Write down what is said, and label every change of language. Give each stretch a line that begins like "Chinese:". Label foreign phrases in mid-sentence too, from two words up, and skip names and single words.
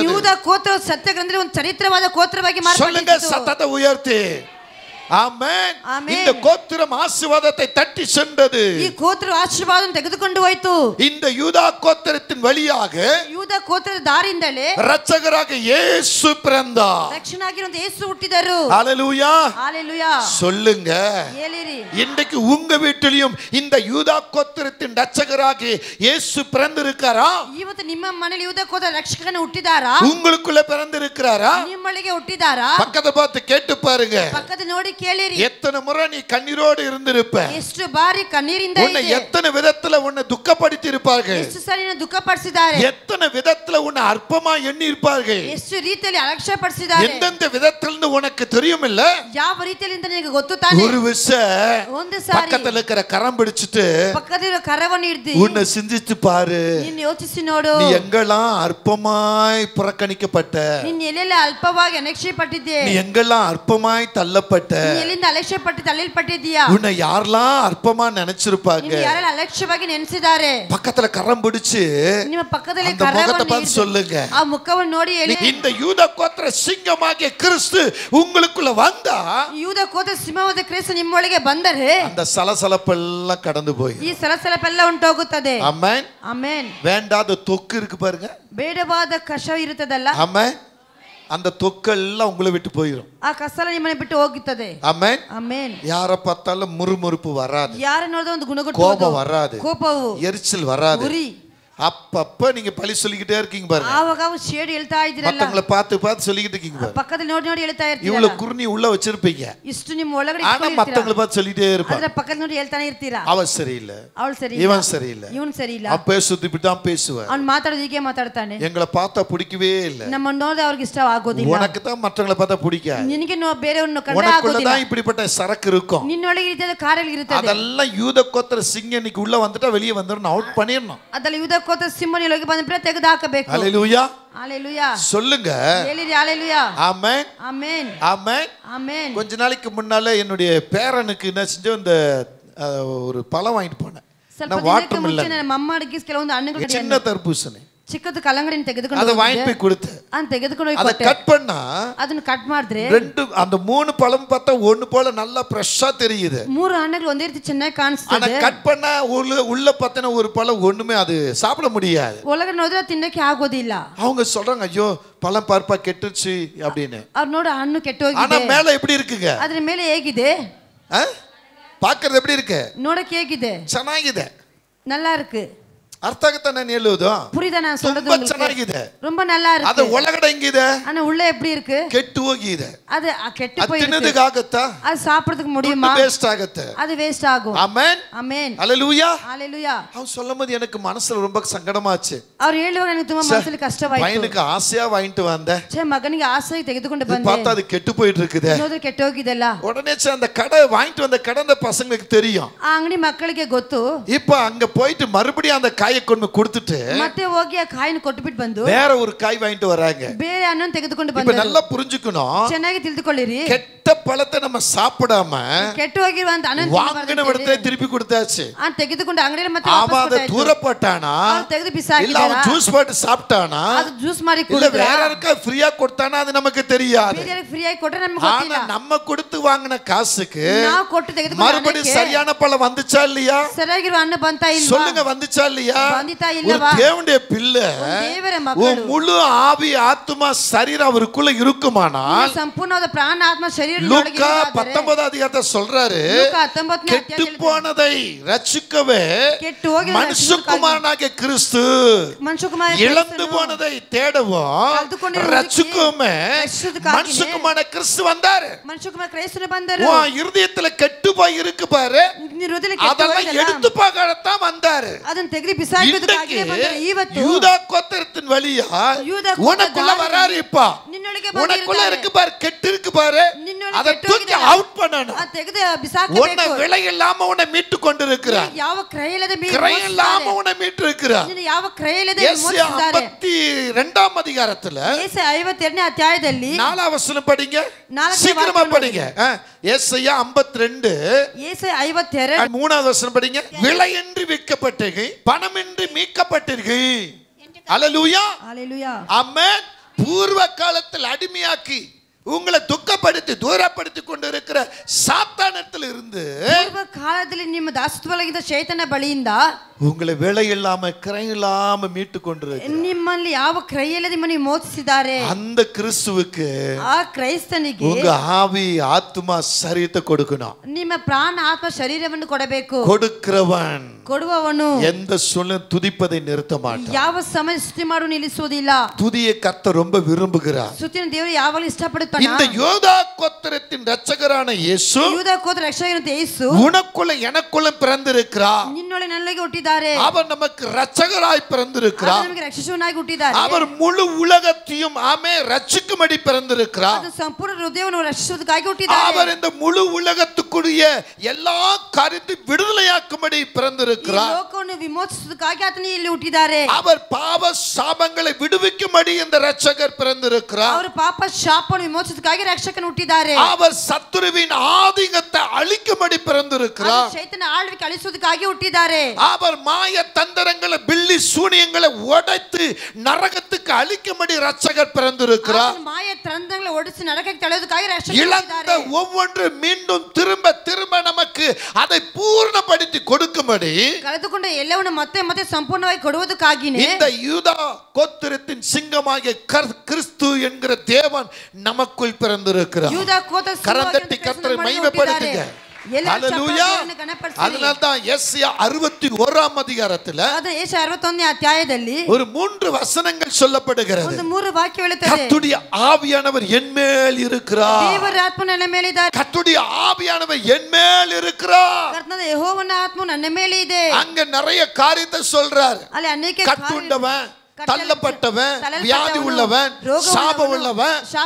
Kannada: ಯೂದ ಗೋತ್ರ ಸತ್ಯ ಗ್ರಂಥದಲ್ಲಿ ಒಂದು ಚರಿತ್ರವಾದ ಗೋತ್ರವಾಗಿ
Tamil: சொல்லுங்க,
Kannada: ಮಾರ್ಪಟ್ಟಿತು.
Tamil: சத்தத்தை உயர்த்தி. ಆಮೆನ್.
Kannada: ಆಮೆನ್.
Tamil: இந்த கோத்திரம் ஆசீர்வாதத்தை தட்டி சென்றது.
Kannada: ಈ ಗೋತ್ರ ಆಶೀರ್ವಾದವನ್ನು ತೆಗೆದುಕೊಂಡು ಹೋಯಿತು.
Tamil: இந்த யூதா கோத்திரத்தின் வழியாக
Kannada: ಯೂದ ಗೋತ್ರದ ದಾರಿಯಿಂದಲೇ
Tamil: இரட்சகராக இயேசு பிறந்தார்.
Kannada: ರಕ್ಷಣಾಗಿರುವಂತ ಯೇಸು ಹುಟ್ಟಿದರು.
Tamil: ஹalleluya.
Kannada: ஹalleluya.
Tamil: சொல்லுங்க,
Kannada: ಹೇಳಿರಿ.
Tamil: இன்றைக்கு உங்க வீட்டிலும் இந்த யூதா கோத்திரத்தின் இரட்சகராக இயேசு பிறந்திருக்காரா?
Kannada: ಇವತ್ತು ನಿಮ್ಮ ಮನೆಯಲ್ಲಿ ಯೂದ ಗೋತ್ರದ ರಕ್ಷಕನು ಹುಟ್ಟಿದಾರಾ?
Tamil: உங்களுக்குள்ள பிறந்திருக்கிறாரா?
Kannada: ನಿಮ್ಮೊಳಗೆ ಹುಟ್ಟಿದಾರಾ?
Tamil: பக்கத்தை பார்த்து கேட்டு பாருங்க.
Kannada: ಪಕ್ಕದ ನೋಡಿ ಕೇಳಿರಿ.
Tamil: எத்தனை முறை நீ கண்ணீரோடு இருந்திருப்ப?
Kannada: ಎಷ್ಟು ಬಾರಿ ಕಣ್ಣೀರಿಂದ
Tamil: உன்னை
Kannada: ಇದೆ.
Tamil: எத்தனை விதத்துல உன்னை துக்கப்படுத்தி இருப்பார்கள்?
Kannada: ಎಷ್ಟು ಸಾರಿ ದುಃಖಪಡಿಸಿದ್ದಾರೆ.
Tamil: எத்தனை விதத்துல உன்னை அற்பமா எண்ணி இருப்பார்கள்?
Kannada: ಎಷ್ಟು ರೀತಿಯಲ್ಲಿ ಅಲಕ್ಷ್ಯ ಪಡಿಸಿದ್ದಾರೆ.
Tamil: எந்தெந்த விதத்துல உனக்கு தெரியும் இல்ல?
Kannada: ಯಾವ ರೀತಿಯಲ್ಲಿ ಅಂತ ನಿನಗೆ ಗೊತ್ತು ತಾನೆ?
Tamil: ஒரு விஷயம்
Kannada: ಒಂದು ಸಾರಿ
Tamil: பக்கத்துல இருக்கிற கரம் பிடிச்சிட்டு
Kannada: ಪಕ್ಕದಲ್ಲಿರೋ ಕರವನ್ನು ಹಿಡಿದು
Tamil: உன்னை சிந்திச்சு பாரு.
Kannada: ನೀನು ಯೋಚಿಸಿ ನೋಡು.
Tamil: நீ எங்கெல்லாம் அற்பமாய் புறக்கணிக்கப்பட்ட,
Kannada: ನೀನು ಎಲ್ಲೆಲ್ಲ ಅಲ್ಪವಾಗಿ ಅಲಕ್ಷ್ಯ ಪಟ್ಟಿದ್ದೆ.
Tamil: நீ எங்கெல்லாம் அற்பமாய் தள்ளப்பட்ட,
Kannada: ನೀನು ಎಲ್ಲಿಂದ ಅಲಕ್ಷ್ಯ ಪಟ್ಟು ತಳ್ಳಿಲ್ಪಟ್ಟಿದ್ದೀಯಾ?
Tamil: உன்னை யாரெல்லாம் அற்பமா நினைச்சிருப்பாங்க?
Kannada: ನೀನು ಯಾರೆಲ್ಲ ಅಲಕ್ಷ್ಯವಾಗಿ ನೆನೆಸಿದ್ದಾರೆ?
Tamil: பக்கத்துல கரம் பிடிச்சு
Kannada: ನಿಮ್ಮ ಪಕ್ಕದಲ್ಲಿ
Tamil: அந்த முகத்தை
Kannada: ಕರವನ್ನು
Tamil: பார்த்து
Kannada: ಹಿಡಿದು
Tamil: சொல்லுங்க,
Kannada: ಆ ಮುಖವನ್ನು ನೋಡಿ ಹೇಳಿ.
Tamil: இந்த யூத கோத்திர சிங்கமாகிய கிறிஸ்து உங்களுக்குள்ள வந்தா
Kannada: ಯೂದ ಗೋತ್ರ ಸಿಂಹವಾದ ಕ್ರಿಸ್ತ ನಿಮ್ಮೊಳಗೆ ಬಂದರೆ
Tamil: அந்த சலசலப்பெல்லாம் கடந்து போய்,
Kannada: ಈ ಸಲಸಲಪೆಲ್ಲ ಉಂಟೋಗುತ್ತದೆ.
Tamil: ஆமென்.
Kannada: ಆಮೆನ್.
Tamil: வேண்டாத தொக்கு இருக்கு பாருங்க,
Kannada: ಬೇಡವಾದ ಕಷ ಇರುತ್ತದಲ್ಲ,
Tamil: ஆமென். அந்த தொக்கெல்லாம் உங்களை விட்டு போயிடும்.
Kannada: ಆ ಕಸಲ ನಿಮ್ಮನ್ನು ಬಿಟ್ಟು ಹೋಗುತ್ತದೆ. ಆಮೆನ್. ಆಮೆನ್.
Tamil: யார பார்த்தாலும் முறுமுறுப்பு வராது.
Kannada: ಯಾರ ನೋಡಿದ್ರೆ ಒಂದು ಗುಣಗುಟ್ಟು
Tamil: கோபம் வராது.
Kannada: ಕೋಪವು
Tamil: எரிச்சல் வராது.
Kannada: ಉರಿ.
Tamil: அப்பப்ப நீங்க பழி சொல்லிக்கிட்டே இருக்கீங்க பாருங்க.
Kannada: ಆವಾಗ ಅವು ಶೇಡ್ ಹೇಳ್ತಾ ಇದ್ದೀರಲ್ಲ.
Tamil: மத்தவங்கள பார்த்து பார்த்து சொல்லிக்கிட்டு இருக்கீங்க பாருங்க.
Kannada: ಪಕ್ಕದಲ್ಲಿ ನೋಡಿ ನೋಡಿ ಹೇಳ್ತಾ ಇರ್ತೀರಾ.
Tamil: இவ்வளவு குர்னி உள்ள வச்சிருப்பீங்க.
Kannada: ಇಷ್ಟು ನಿಮ್ಮ ಒಳಗಡೆ
Tamil: ஆனா மத்தவங்கள பார்த்து சொல்லிட்டே இருப்பாங்க.
Kannada: ಅದರ ಪಕ್ಕದಲ್ಲಿ ನೋಡಿ ಹೇಳ್ತಾನೆ ಇರ್ತೀರಾ.
Tamil: அவ சரியில்ல.
Kannada: ಅವಳು ಸರಿಯಿಲ್ಲ.
Tamil: இவன் சரியில்ல.
Kannada: ಇವನು ಸರಿಯಿಲ್ಲ.
Tamil: அவன் பேசுறது இப்படி தான் பேசுவான்.
Kannada: ಅವನು ಮಾತಾಡೋದು ಹೀಗೆ ಮಾತಾಡ್ತಾನೆ.
Tamil: எங்களை பார்த்தா பிடிக்கவே இல்ல.
Kannada: ನಮ್ಮ ನೋಡಿದ್ರೆ ಅವ್ರಿಗೆ ಇಷ್ಟ ಆಗೋದಿಲ್ಲ.
Tamil: உனக்கு தான் மற்றவங்கள பார்த்தா பிடிக்காது.
Kannada: ನಿನಗೆ ಬೇರೆಯವರನ್ನು ಕಂಡ್ರೆ
Tamil: உனக்குள்ள
Kannada: ಆಗೋದಿಲ್ಲ.
Tamil: தான் இப்படிப்பட்ட சரக்கு இருக்கும்.
Kannada: ನಿನ್ನೊಳಗೆ ಇರಿತದ ಕಾರ್ಯಗಳು ಇರುತ್ತದೆ.
Tamil: அதெல்லாம் யூத கோத்திர சிங்கம் இன்னைக்கு உள்ள வந்துட்டா வெளியே வந்துறணும், அவுட் பண்ணிரணும்.
Kannada: ಅದಲ್ಲ ಯೂದ ಕೋತ್ರ ಸಿಂಹನಿಯೊಳಗೆ ಬಂದ್ರೆ ತೆಗೆದು ಹಾಕಬೇಕು.
Tamil: ஹalleluya.
Kannada: ஹalleluya.
Tamil: சொல்லுங்க.
Kannada: ಹೇಳಿರಿ ஹalleluya.
Tamil: ஆமென். ஆமென். ஆமென். ஆமென். கொஞ்ச நாளைக்கு முன்னால என்னுடைய பேரனுக்கு என்ன செஞ்ச இந்த ஒரு பழம் வாங்கிட்டு போனேன்.
Kannada: ಸ್ವಲ್ಪ ದಿನಕ್ಕೆ ಮುಂಚೆ ನನ್ನ ಮಮ್ಮಡಿಗೆ ಕೆಲವೊಂದು ಹಣ್ಣುಗಳು
Tamil: சின்ன தர்பூசணி
Kannada: ಚಿಕ್ಕದು ಕಲ್ಲಂಗಡಿನ ತೆಗೆದುಕೊಂಡು
Tamil: அதை வாங்கி போய் கொடுத்து
Kannada: ಅಂತ ತೆಗೆದುಕೊಂಡು ಹೋಗಿ
Tamil: அதை கட் பண்ணா
Kannada: ಅದನ್ನ ಕಟ್ ಮಾಡಿದ್ರೆ
Tamil: ரெண்டு அந்த மூணு பழம் பார்த்தா ஒன்னு போல நல்லா ஃப்ரெஷ்ஷா தெரியுது.
Kannada: ಮೂರು ಹಣ್ಣುಗಳು ಒಂದೇ ರೀತಿ ಚೆನ್ನಾಗಿ ಕಾಣಿಸುತ್ತದೆ.
Tamil: ஆனா கட் பண்ணா உள்ள பார்த்தன ஒரு பழம் ஒண்ணுமே அது சாப்பிட முடியாது.
Kannada: ಒಳಗಡೆ ನೋಡಿದ್ರೆ ತಿನ್ನಕ್ಕೆ ಆಗೋದಿಲ್ಲ.
Tamil: அவங்க சொல்றாங்க ஐயோ பழம் பார்ப்பா கெட்டுச்சு அப்படினு.
Kannada: ಅವ್ರು ನೋಡಿ ಹಣ್ಣು ಕೆಟ್ಟು ಹೋಗಿದೆ.
Tamil: ஆனா மேல எப்படி இருக்குங்க?
Kannada: ಅದರ ಮೇಲೆ ಹೇಗಿದೆ?
Tamil: பார்க்கிறது எப்படி இருக்கு?
Kannada: ನೋಡಕ್ಕೆ ಹೇಗಿದೆ? ಚೆನ್ನಾಗಿದೆ.
Tamil: நல்லா இருக்கு.
Kannada: ಅರ್ಥ ಆಗುತ್ತಾ ನಾನು ಹೇಳೋದು?
Tamil: புரியுதா நான் சொல்றது ரொம்ப உங்களுக்கு?
Kannada: ಚೆನ್ನಾಗಿದೆ.
Tamil: ரொம்ப நல்லா இருக்கு.
Kannada: ಅದು ಒಳಗಡೆ ಹೆಂಗಿದೆ?
Tamil: ஆனா உள்ள எப்படி இருக்கு?
Kannada: ಕೆಟ್ಟು ಹೋಗಿದೆ. அது ಕೆಟ್ಟು ಅದು
Tamil: போயிருக்கு.
Kannada: ತಿನ್ನೋದಕ್ಕೆ ಆಗುತ್ತಾ?
Tamil: அது சாப்பிடுறதுக்கு முடியுமா?
Kannada: ವೇಸ್ಟ್ ಆಗುತ್ತೆ.
Tamil: அது வேஸ்ட் ஆகும். ஆமென்.
Kannada: ஆமென்.
Tamil: ஹalleluya.
Kannada: ஹalleluya.
Tamil: அவன் சொல்லும்போது எனக்கு மனசுல ரொம்ப சங்கடமாச்சு.
Kannada: அவர் ಹೇಳುವಾಗ ನನಗೆ ತುಂಬಾ ಮನಸ್ಸಿಗೆ ಕಷ್ಟವಾಯಿತು.
Tamil: பையனுக்கு ஆசையா வாங்கிட்டு வந்தேன்.
Kannada: ಮಗನಿಗೆ ಆಸೆ ತೆಗೆದುಕೊಂಡು ಬಂದೆ.
Tamil: பார்த்தா அது கெட்டு போயிட்டு இருக்குது.
Kannada: ನೋಡಿದ್ರೆ ಕೆಟ್ಟು ಹೋಗಿದೆಲ್ಲ.
Tamil: உடனே அந்த கடை வாங்கிட்டு வந்த கடை அந்த பசங்களுக்கு தெரியும்.
Kannada: ಆ ಅಂಗಡಿ ಮಕ್ಕಳಿಗೆ ಗೊತ್ತು.
Tamil: இப்போ அங்க போயிட்டு மறுபடியும் அந்த காயை கொண்டு கொடுத்துட்டு
Kannada: ಮತ್ತೆ ಹೋಗಿ ಆ ಕಾಯಿನ ಕೊಟ್ಟು ಬಿಟ್ಟು ಬಂದು
Tamil: வேற ஒரு காய் வாங்கிட்டு வராங்க.
Kannada: ಬೇರೆ ಹಣ್ಣನ್ನು ತೆಗೆದುಕೊಂಡು
Tamil: இப்ப
Kannada: ಬಂದರು.
Tamil: நல்லா புரிஞ்சுக்கணும்.
Kannada: ಚೆನ್ನಾಗಿ ತಿಳಿದುಕೊಳ್ಳಿರಿ.
Tamil: கெட்ட பழத்தை நம்ம சாப்பிடாம
Kannada: ಕೆಟ್ಟು ಹೋಗಿರುವಂತ ಹಣ್ಣನ್ನು
Tamil: வாங்கின இடத்துல திருப்பி கொடுத்தாச்சு.
Kannada: ಆ ತೆಗೆದುಕೊಂಡು ಅಂಗಡಿಯಲ್ಲಿ ಮತ್ತೆ
Tamil: அவன் அதை தூரப்பட்டானா
Kannada: ತೆಗೆದು ಬಿಸಾಕಿದ.
Tamil: இல்ல அவன் ஜூஸ் போட்டு சாப்பிட்டானா
Kannada: ಅದು ಜ್ಯೂಸ್ ಮಾಡಿ
Tamil: இல்ல
Kannada: ಕುಡಿದ್ರ
Tamil: வேற யாருக்கா ஃப்ரீயா கொடுத்தானா அது நமக்கு தெரியாது.
Kannada: ಬೇರೆಯವರಿಗೆ ಫ್ರೀ ಆಗಿ ಕೊಟ್ಟರೆ ನಮಗೆ ಗೊತ್ತಿಲ್ಲ.
Tamil: ஆனா நம்ம கொடுத்து வாங்கின காசுக்கு
Kannada: ನಾವು ಕೊಟ್ಟು ತೆಗೆದುಕೊಂಡು
Tamil: மறுபடியும் சரியான பழம் வந்துச்சா இல்லையா?
Kannada: ಸರಿಯಾಗಿರುವ ಹಣ್ಣು ಬಂತಾ ಇಲ್ವಾ?
Tamil: சொல்லுங்க வந்துச்சா இல்லையா?
Kannada: ಬಂದಿತಾ ಇಲ್ಲವಾ?
Tamil: தேவனுடைய பிள்ளை
Kannada: ದೇವರ ಮಕ್ಕಳು
Tamil: முழு ஆவி ஆத்துமா சரீரம் அவருக்குள்ள இருக்குமானால்
Kannada: ಸಂಪೂರ್ಣವಾದ ಪ್ರಾಣ ಆತ್ಮ ಶರೀರದೊಳಗೆ
Tamil: லூக்கா 19 அதிகாரத்தை சொல்றாரு. கெட்டு போனதை ரட்சிக்கவே மனுஷகுமாரனாகிய கிறிஸ்து இழந்து போனதை தேடவும் ரட்சிக்கவே மனுஷகுமாரனான கிறிஸ்து வந்தாரு.
Kannada: ಮನುಷ್ಯಕುಮಾರ ಕ್ರೈಸ್ತನು ಬಂದರು.
Tamil: உன் இருதயத்துல கெட்டு போய் இருக்கு பாரு, அதெல்லாம் எடுத்து பார்க்கத்தான் வந்தாரு.
Kannada: ಅದನ್ನ ತೆಗೆದು ಬಿಸಾಕೋದಕ್ಕಾಗಿ ಬಂದರು. ಇವತ್ತು
Tamil: யூதா கோத்திரத்தின் வழியா உனக்குள்ள வராரு. இப்ப உனக்குள்ள இருக்கு பாரு, கெட்டு இருக்கு பாரு, அதை தூக்கி அவுட் பண்ணணும்.
Kannada: ತೆಗೆದು ಬಿಸಾಕಬೇಕು.
Tamil: உன்னை விலை இல்லாம உன்னை மீட்டு கொண்டிருக்கிறார்.
Kannada: ಯಾವ ಕ್ರಯ ಇಲ್ಲದೆ
Tamil: கிரை இல்லாம உன்னை மீட்டு இருக்கிறார்.
Kannada: ಯಾವ ಕ್ರಯ ಇಲ್ಲದೆ
Tamil: விமோசித்தாரே. 52 அதிகாரத்துல
Kannada: ஏசாயா 52ನೇ ಅಧ್ಯಾಯದಲ್ಲಿ
Tamil: 4 வசனம் படிங்க. சீக்கிரமா படிங்க. ஏசாயா 52 ஏசாயா 52 3வது வசனம் படிங்க. விலையின்றி விற்கப்பட்டீர்கள், பணமின்றி மீட்கப்பட்டீர்கள். அல்லேலூயா. அல்லேலூயா. ஆமென். பூர்வ காலத்தில் அடிமையாக்கி உங்களை துக்கப்படுத்தி தூரப்படுத்தி கொண்டிருக்கிற சாத்தானத்தில் இருந்து பூர்வ காலத்தில்
Kannada: ನಿಮ್ಮ ದಾಸತ್ವವಾಗಿದ್ದ ಶೈತಾನ ಬಳಿಯಿಂದ
Tamil: உங்களை விலை இல்லாம கிரை இல்லாம மீட்டு கொண்டிருக்கிறார்.
Kannada: ನಿಮ್ಮಲ್ಲಿ ಯಾವ ಕ್ರಯ ಇಲ್ಲದೆ ನಿಮ್ಮನ್ನು ಮೋಚಿಸಿದ್ದಾರೆ.
Tamil: அந்த கிறிஸ்துவுக்கு
Kannada: ಆ ಕ್ರೈಸ್ತನಿಗೆ
Tamil: உங்க ஆவி ஆத்துமா சரீரத்தை கொடுக்கணும்.
Kannada: ನಿಮ್ಮ ಪ್ರಾಣ ಆತ್ಮ ಶರೀರವನ್ನು ಕೊಡಬೇಕು.
Tamil: கொடுக்கிறவன்
Kannada: ಕೊಡುವವನು
Tamil: எந்த சொல்லும் துதிப்பதை நிறுத்த மாட்டான்.
Kannada: ಯಾವ ಸಮಯ ಸ್ತುತಿ ಮಾಡು ನಿಲ್ಲಿಸುವುದಿಲ್ಲ.
Tamil: துதியை கர்த்தர் ரொம்ப விரும்புகிறார்.
Kannada: ಸ್ತುತಿನ ದೇವರು ಯಾವಾಗಲೂ ಇಷ್ಟಪಡುತ್ತಾನೆ.
Tamil: இந்த யோதா கோத்திரத்தின் இரட்சகரான இயேசு யூதா கோத்திர ரட்சகரான இயேசு உனக்குள்ள எனக்குள்ள பிறந்திருக்கிறார்.
Kannada: ನಿನ್ನೊಳಗೆ ನನ್ನೊಳಗೆ ಹುಟ್ಟಿದ್ದಾರೆ.
Tamil: அவர் நமக்கு இரட்சகராய் பிறந்திருக்கிறார்.
Kannada: ನಮಗೆ ರಕ್ಷಕನಾಗಿ ಹುಟ್ಟಿದ್ದಾರೆ.
Tamil: அவர் முழு உலகத்தையும் ஆமே ரட்சிக்கும்படி பிறந்திருக்கிறார்.
Kannada: ಅದು ಸಂಪೂರ್ಣ ಹೃದಯವನ್ನು ರಕ್ಷಿಸುವುದಕ್ಕಾಗಿ ಹುಟ್ಟಿದ್ದಾರೆ.
Tamil: அவர் இந்த முழு உலகத்துக்குரிய எல்லா காரியத்தை விடுதலையாக்கும்படி பிறந்திருக்கிறார்.
Kannada: ಈ ಲೋಕವನ್ನು ವಿಮೋಚಿಸುವುದಕ್ಕಾಗಿ ಆತನು ಇಲ್ಲಿ ಹುಟ್ಟಿದ್ದಾರೆ.
Tamil: அவர் பாவ சாபங்களை விடுவிக்கும்படி இந்த இரட்சகர் பிறந்திருக்கிறார்.
Kannada: ಅವರು ಪಾಪ ಶಾಪವನ್ನು ವಿಮೋಚಿಸುವುದಕ್ಕಾಗಿ ರಕ್ಷಕನು ಹುಟ್ಟಿದ್ದಾರೆ.
Tamil: அவர் சத்துருவின் ஆதிக்கத்தை அழிக்கும்படி பிறந்திருக்கிறார்.
Kannada: ಶೈತಾನ ಆಳ್ವಿಕೆ ಅಳಿಸುವುದಕ್ಕಾಗಿ ಹುಟ್ಟಿದ್ದಾರೆ.
Tamil: அவர் மாய தந்திரங்களை பில்லி சூனியங்களை உடைத்து நரகத்துக்கு அழிக்கும்படி இரட்சகர் பிறந்திருக்கிறார். மாய தந்திரங்களை ஒடிச்சு நரகத்துக்கு தள்ளுவதற்காக ரட்சகர் இழந்த ஒவ்வொன்று மீண்டும் திரும்ப திரும்ப நமக்கு நமக்கு அதை பூர்ணப்படுத்தி கொடுக்கும்படி
Kannada: ಕಳೆದುಕೊಂಡ ಎಲ್ಲವನ್ನು ಮತ್ತೆ ಮತ್ತೆ ಸಂಪೂರ್ಣವಾಗಿ ಕೊಡುವುದಕ್ಕಾಗಿನೇ
Tamil: இந்த யூதா கோத்திரத்தின் சிங்கமாகிய கிறிஸ்து என்கிற தேவன் நமக்குள் பிறந்திருக்கிறார்.
Kannada: ಯೂದ ಗೋತ್ರ
Tamil: கரந்தட்டி கர்த்தரை மகிமைப்படுத்துங்க. ஹalleluya. அதனால்தான் எஸ்ஐயா 61ஆம் அதிகாரத்துல
Kannada: ಯೆಶಾಯ 61ನೇ ಅಧ್ಯಾಯದಲ್ಲಿ
Tamil: ஒரு 3 வசனங்கள் சொல்லப்படுகிறது.
Kannada: ಒಂದು 3 ವಾಕ್ಯಗಳಿರುತ್ತದೆ.
Tamil: கர்த்தருடைய ஆவியானவர் என்மேல் இருக்கிறார்.
Kannada: ದೇವರ ಆತ್ಮ ನನ್ನ ಮೇಲೆ ಇದ್ದಾರೆ.
Tamil: கர்த்தருடைய ஆவியானவர் என்மேல் இருக்கிறார்.
Kannada: ಕರ್ತನಾದ ಯೆಹೋವನ ಆತ್ಮ ನನ್ನ ಮೇಲೆ ಇದೆ.
Tamil: அங்க நிறைய காரியத்தை சொல்றார்.
Kannada: ಅಲ್ಲಿ ಅನೇಕ
Tamil: கட்டுண்டவன், தள்ளப்பட்டவன், வியாதி உள்ளவன், சாபம் உள்ளவன்,